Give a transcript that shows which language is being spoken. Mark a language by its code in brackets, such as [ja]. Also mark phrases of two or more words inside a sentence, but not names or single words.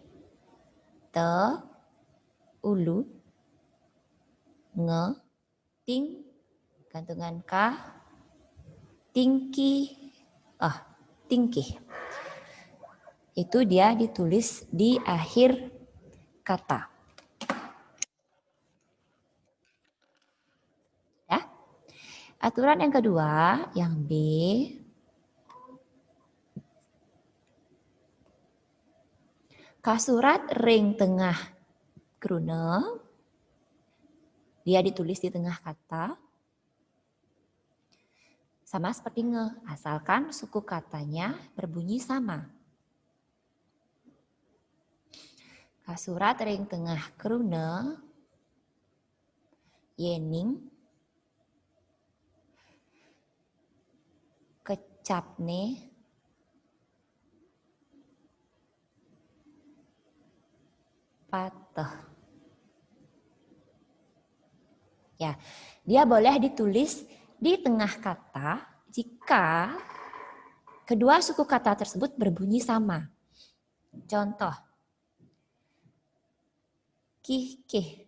[ban] Te, ulu, nge, ting, gantungan ka, tingki, tingkih. [id] Itu dia ditulis di akhir kata. Ya. Aturan yang kedua, yang B. [ban] Kasurat ring tengah kruna, [id] dia ditulis di tengah kata. Sama seperti nge, asalkan suku katanya berbunyi sama. [ban] Kasurat ring tengah kruna, yening, kecapne, patah. [id] Ya, dia boleh ditulis di tengah kata jika kedua suku kata tersebut berbunyi sama. Contoh, kih-kih.